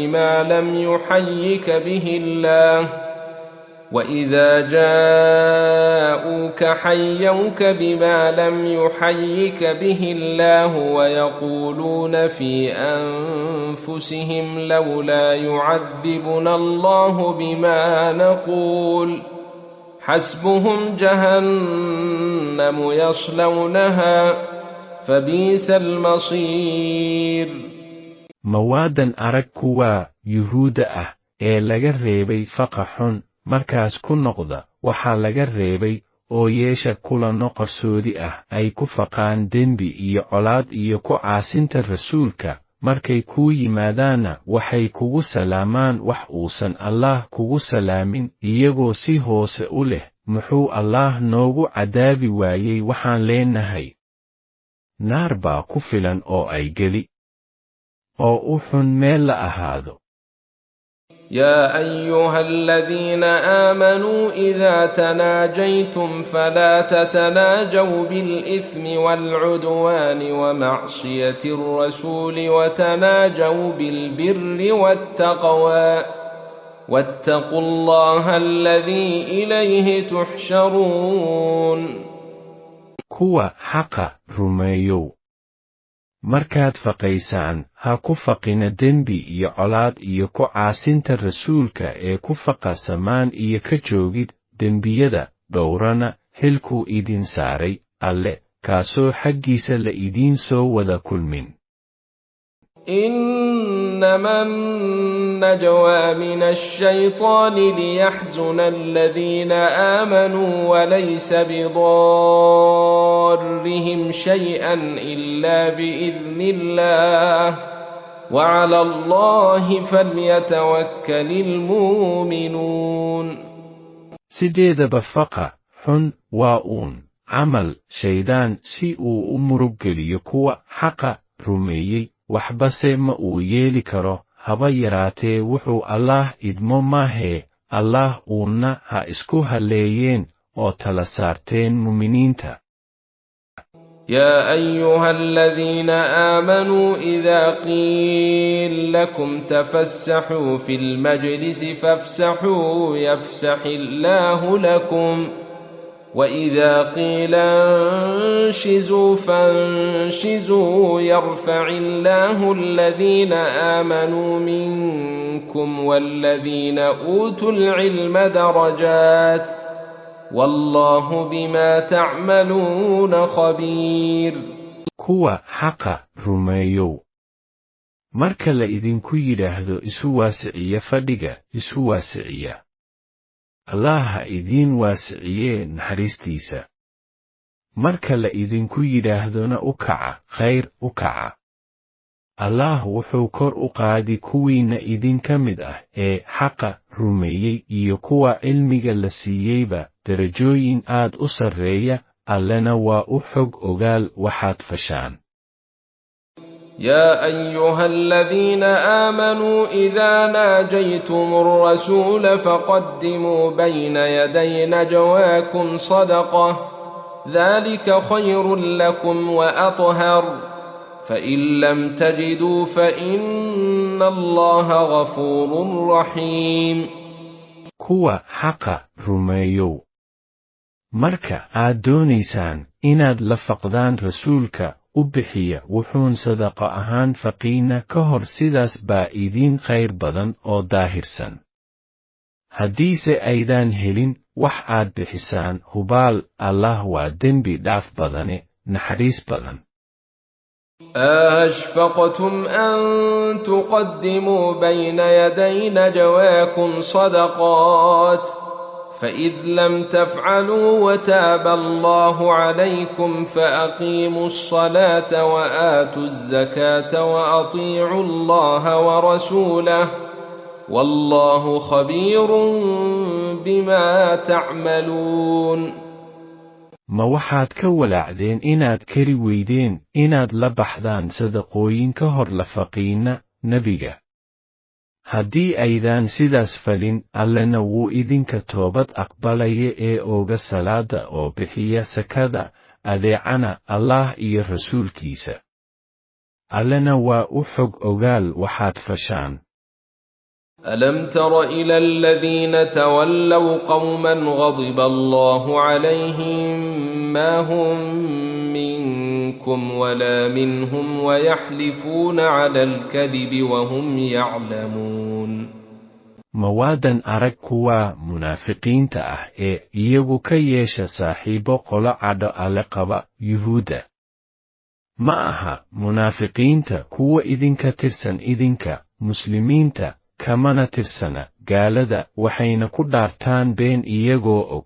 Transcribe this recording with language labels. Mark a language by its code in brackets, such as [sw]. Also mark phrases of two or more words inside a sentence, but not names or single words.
[ar] بما لم يحيك به الله ويقولون في أنفسهم لولا يعذبنا الله بما نقول حسبهم جهنم يصلونها فبئس المصير. [so] mawaadan arag kuwa yuhuudda ah ee laga reebay faqa xun markaas ku noqda waxaa laga reebay oo yeesha kulanno qarsoodi ah ay ku faqaan dembi iyo colaad iyo ku caasinta rasuulka. markay kuu yimaadaanna waxay kugu salaamaan wax uusan allaah kugu salaamin iyagoo si hoose u leh, muxuu allaah noogu cadaabi waayey? waxaan leenahay naar baa ku filan oo ay geli oo u xun meel la ahaado. [ar] يا أيها الذين آمنوا إذا تناجيتم فلا تتناجوا بالإثم والعدوان ومعصية الرسول وتناجوا بالبر والتقوى واتقوا الله الذي إليه تحشرون. [so] kuwa xaqa rumeeyow, markaad faqaysaan ha ku faqina dembi iyo colaad iyo ku caasinta rasuulka ee ku faqa samaan iyo ka joogid dembiyada. dhowrana xilkuu idin saaray alle, kaasoo xaggiisa la idiin soo wada kulmin. [ar] إنما النجوى من الشيطان ليحزن الذين آمنوا وليس بضارهم شيئا إلا بإذن الله وعلى الله فليتوكل المؤمنون. [so] sideedaba faqa xun waa uun camal shaydaan si uu u muruggeliyo kuwa xaqa rumeeyey, waxbase ma uu yeeli karo haba yaraatee wuxuu allaah idmo maahee. allaah uuna ha isku halleeyeen oo tala saarteen mu'miniinta. [ar] يا أيها الذين آمنوا إذا قيل لكم تفسحوا في المجلس فافسحوا يفسح الله لكم وإذا قيل انشزوا فانشزوا يرفع الله الذين آمنوا منكم والذين أوتوا العلم درجات والله بما تعملون خبير. [so] kuwa xaqa rumeeyow, marka la idinku yidhaahdo isu waasiciya fadhiga, isu waasiciya. allaah ha idiin waasiciyee naxariistiisa. marka la idinku yidhaahdona u kaca khayr u kaca. allah wuxuu kor u qaadi kuwiinna idinka mid ah ee xaqa rumeeyey iyo kuwa cilmiga la siiyeyba darajooyin aad u sarreeya allena waa u xog ogaal waxaad fashaan. [ar] يا أيها الذين آمنوا إذا ناجيتم الرسول فقدموا بين يدي نجواكم صدقة ذلك خير لكم وأطهر فإن لم تجدوا فإن الله غفور رحيم. [so] kuwa xaqa rumeeyow marka aad doonaysaan inaad la faqdaan rasuulka u bixiya wuxuun sadaqo ahaan faqiina ka hor sidaas baa idiin khayr badan oo daahirsan. haddiise aydaan helin wax aad bixisaan hubaal allah waa dembi dhaaf badane naxariis badan. [ar] أشفقتم أن تقدموا بين يدي نجواكم صدقات فإذ لم تفعلوا وتاب الله عليكم فأقيموا الصلاة وآتوا الزكاة وأطيعوا الله ورسوله والله خبير بما تعملون. [so] ma waxaad ka walaacdeen inaad kari weydeen inaad la baxdaan sadaqooyin ka hor la faqiina nebiga? haddii aydaan sidaas falin allena wuu idinka toobad aqbalaya ee ooga salaada oo bixiya sakada adeecana allah iyo rasuulkiisa allena waa u xog ogaal waxaad fashaan. [ar] ألم تر إلى الذين تولوا قوما غضب الله عليهم ما هم منكم ولا منهم ويحلفون على الكذب وهم يعلمون. [so] mawaadan arag kuwa munaafiqiinta ah ee iyagu ka yeesha saaxiibo qolo cadho alle qaba yuhuudda. ma aha munaafiqiinta kuwa idinka tirsan idinka muslimiinta kamana tirsana gaalada waxayna ku dhaartaan been iyagoo og.